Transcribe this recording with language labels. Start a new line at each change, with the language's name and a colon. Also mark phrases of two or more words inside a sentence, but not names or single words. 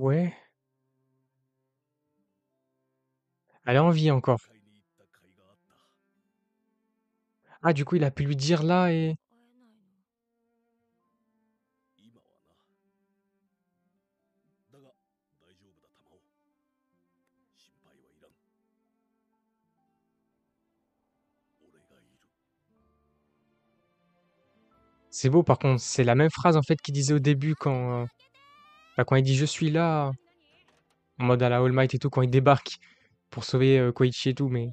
French: Ouais. Elle a envie encore.
Japanese: 迎えに行った甲斐があった。
French: Ah, du coup, il a pu lui dire là et...
Japanese: 会えないの？今はな。だが大丈夫だ、玉尾。心配はいらん。俺がいる。
French: C'est beau par contre, c'est la même phrase en fait qu'il disait au début quand, bah, quand il dit «Je suis là», en mode à la All Might et tout, quand il débarque pour sauver, Koichi et tout, mais